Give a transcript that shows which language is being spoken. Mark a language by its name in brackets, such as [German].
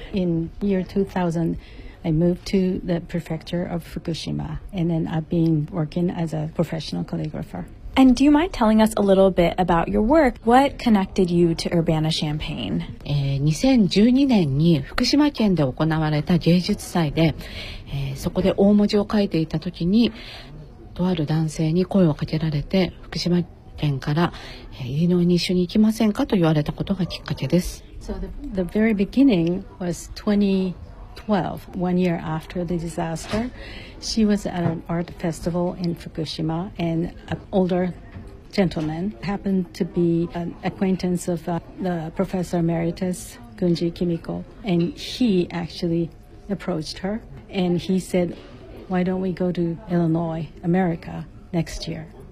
[English] In year 2000, I moved to the prefecture of Fukushima, and then I've been working as a professional calligrapher. And do you mind telling us a little bit about your work? What connected you to Urbana-Champaign? [Japanese] 2012年に福島県で行われた芸術祭で、そこで大文字を書いていた時に、とある男性に声をかけられて、福島県から、イリノイに一緒に行きませんかと言われたことがきっかけです。 [English] So the very beginning was 2012, 1 year after the disaster. She was at an art festival in Fukushima, and an older gentleman happened to be an acquaintance of the professor emeritus, Gunji Kimiko, and he actually approached her, and he said, why don't we go to Illinois, America, next year?